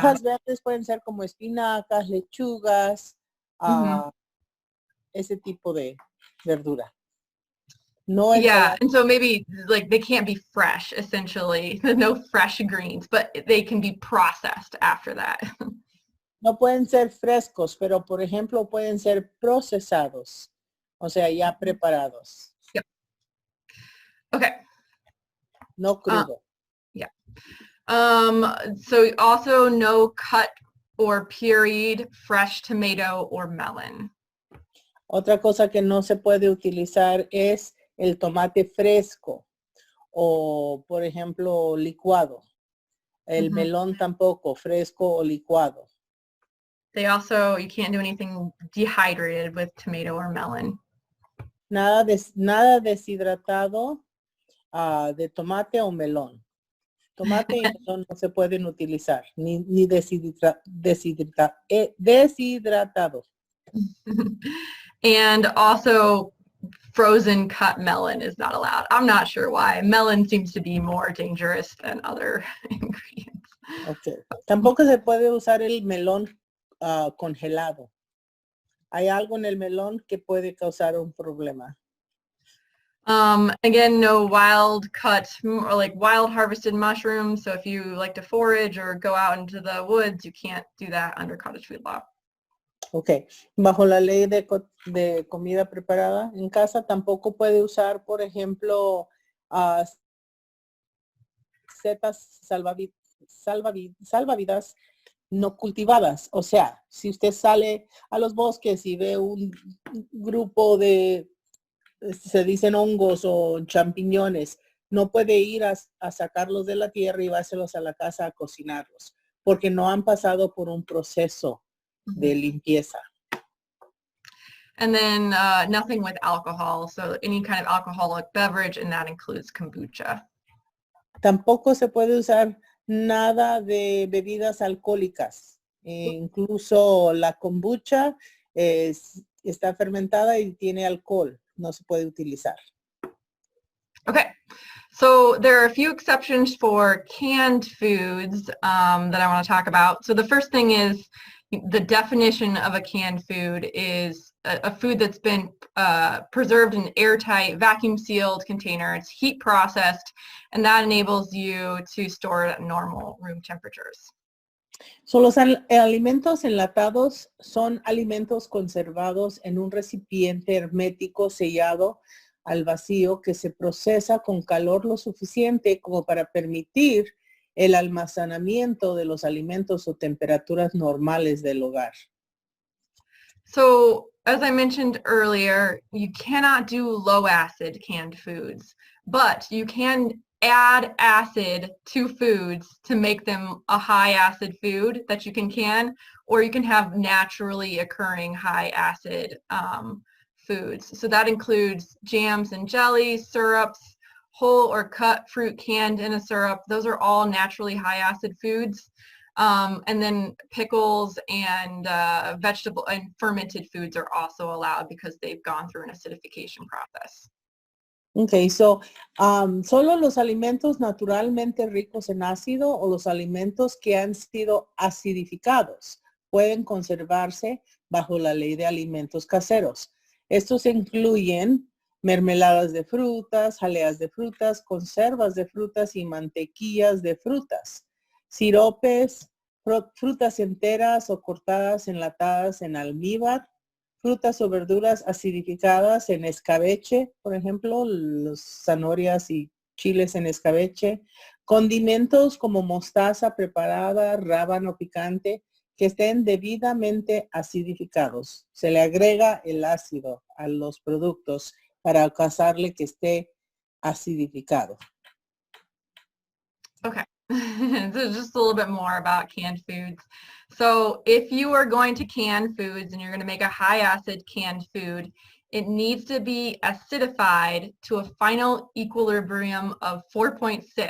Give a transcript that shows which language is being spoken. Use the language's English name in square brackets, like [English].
[Spanish] hojas verdes pueden ser como espinacas, lechugas, ese tipo de verdura. No [English] Yeah, [Spanish] ensalada. [English] and so maybe like they can't be fresh, essentially. No fresh greens, but they can be processed after that. [Spanish] No pueden ser frescos, pero por ejemplo pueden ser procesados, o sea, ya preparados. [English] Yep. Okay. [Spanish] No crudo. [English] Yeah. So also no cut or pureed fresh tomato or melon. [Spanish] Otra cosa que no se puede utilizar es el tomate fresco o, por ejemplo, licuado. El melón tampoco, fresco o licuado. [English] They also, you can't do anything dehydrated with tomato or melon. [Spanish] Nada deshidratado de tomate o melón. Tomate y melón no se pueden utilizar, ni deshidratado. [English] And also frozen cut melon is not allowed. I'm not sure why. Melon seems to be more dangerous than other ingredients. Okay. [Spanish] Tampoco se puede usar el melón congelado. Hay algo en el melón que puede causar un problema. [English] Again, no wild cut or like wild harvested mushrooms. So if you like to forage or go out into the woods, you can't do that under Cottage Food Law. Ok. [Spanish] Bajo la ley de comida preparada en casa, tampoco puede usar, por ejemplo, setas salvavidas no cultivadas. O sea, si usted sale a los bosques y ve un grupo de, se dicen hongos o champiñones, no puede ir a sacarlos de la tierra y llevárselos a la casa a cocinarlos, porque no han pasado por un proceso de limpieza. [English] And then nothing with alcohol, so any kind of alcoholic beverage, and that includes kombucha. [Spanish] Tampoco se puede usar nada de bebidas alcohólicas. Incluso la kombucha está fermentada y tiene alcohol. No se puede utilizar. [English] Okay, so there are a few exceptions for canned foods that I want to talk about. So the first thing is the definition of a canned food is a food that's been preserved in an airtight, vacuum-sealed container. It's heat processed, and that enables you to store it at normal room temperatures. [Spanish] So los alimentos enlatados son alimentos conservados en un recipiente hermético sellado al vacío que se procesa con calor lo suficiente como para permitir el almacenamiento de los alimentos o temperaturas normales del hogar. [English] So, as I mentioned earlier, you cannot do low acid canned foods, but you can add acid to foods to make them a high acid food that you can, or you can have naturally occurring high acid foods. So that includes jams and jellies, syrups, whole or cut fruit canned in a syrup. Those are all naturally high acid foods. And then pickles and vegetable and fermented foods are also allowed because they've gone through an acidification process. Okay, so [Spanish] solo los alimentos naturalmente ricos en ácido o los alimentos que han sido acidificados pueden conservarse bajo la ley de alimentos caseros. Estos incluyen mermeladas de frutas, jaleas de frutas, conservas de frutas y mantequillas de frutas, siropes, frutas enteras o cortadas enlatadas en almíbar, frutas o verduras acidificadas en escabeche, por ejemplo, las zanahorias y chiles en escabeche, condimentos como mostaza preparada, rábano picante, que estén debidamente acidificados. Se le agrega el ácido a los productos para causarle que esté acidificado. [English] Okay, so just a little bit more about canned foods. So if you are going to can foods and you're going to make a high acid canned food, it needs to be acidified to a final equilibrium of 4.6.